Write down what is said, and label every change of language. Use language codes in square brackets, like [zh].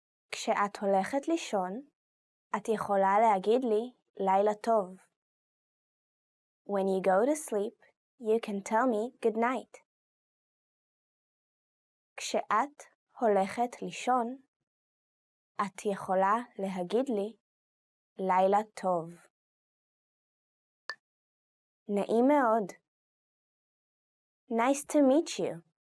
[he] כשאת הולכת לישון, את יכולה להגיד לי לילה טוב. [en] When you go to sleep, you can tell me good night. [he] כשאת הולכת לישון, את יכולה להגיד לי לילה טוב. נעים מאוד. [en] Nice to meet you.